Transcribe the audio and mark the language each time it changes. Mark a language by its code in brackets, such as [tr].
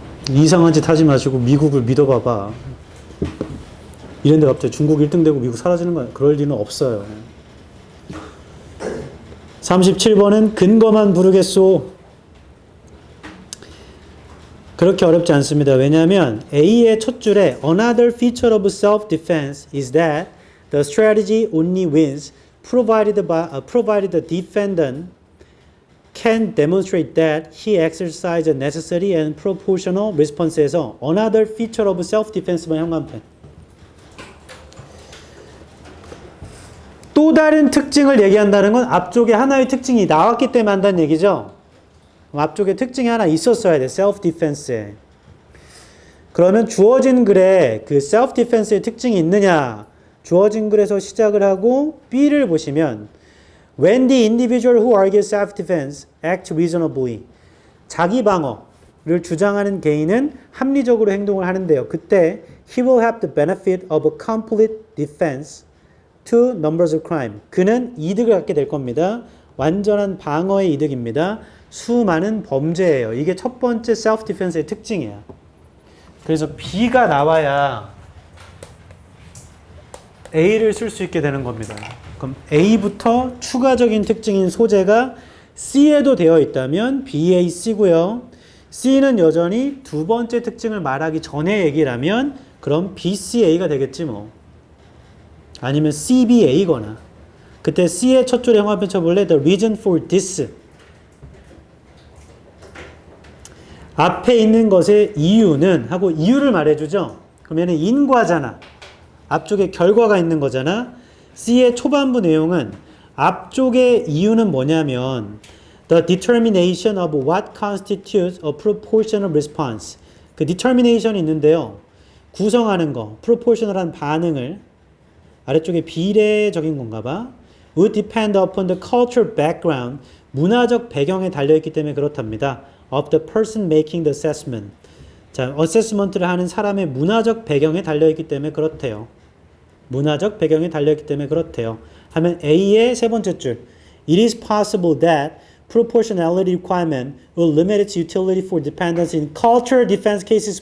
[ko] 이상한 짓 하지 마시고 미국을 믿어봐봐. 이랬는데 갑자기 중국 1등 되고 미국 사라지는 거야. 그럴 리는 없어요. 37번은 근거만 부르겠소. 그렇게 어렵지 않습니다. 왜냐하면 A의 첫 줄에 [en] Another feature of self-defense is that the strategy only wins provided the defendant can demonstrate that he exercised a necessary and proportional response에서 another feature of self-defense만 현관펜. [ko] 또 다른 특징을 얘기한다는 건 앞쪽에 하나의 특징이 나왔기 때문에 한다는 얘기죠. 앞쪽에 특징이 하나 있었어야 돼. self-defense에. 그러면 주어진 글에 그 self-defense의 특징이 있느냐. 주어진 글에서 시작을 하고 B를 보시면 [en] When the individual who argues self-defense acts reasonably. [ko] 자기 방어를 주장하는 개인은 합리적으로 행동을 하는데요. 그때 [en] he will have the benefit of a complete defense to numbers of crime. [ko] 그는 이득을 갖게 될 겁니다. 완전한 방어의 이득입니다. 수많은 범죄예요. 이게 첫 번째 self-defense의 특징이야. 그래서 B가 나와야 A를 쓸 수 있게 되는 겁니다. 그럼 A부터 추가적인 특징인 소재가 C에도 되어 있다면 BA, C고요. C는 여전히 두 번째 특징을 말하기 전에 얘기를 하면 그럼 BCA가 되겠지 뭐. 아니면 CBA거나. 그때 C의 첫 줄에 형광펜 쳐볼래? [en] The reason for this. [ko] 앞에 있는 것의 이유는 하고 이유를 말해주죠. 그러면 인과잖아. 앞쪽에 결과가 있는 거잖아. C의 초반부 내용은 앞쪽의 이유는 뭐냐면 [en] the determination of what constitutes a proportional response. [ko] 그 determination이 있는데요. 구성하는 거, proportional한 반응을 아래쪽에 비례적인 건가 봐. [en] would depend upon the cultural background. [ko] 문화적 배경에 달려있기 때문에 그렇답니다. [en] of the person making the assessment. [ko] 자, 어세스먼트를 하는 사람의 문화적 배경에 달려있기 때문에 그렇대요. 문화적 배경에 달려있기 때문에 그렇대요. 하면 A의 세 번째 줄. [en] It is possible that proportionality requirement will limit its utility for dependence in cultural defense cases.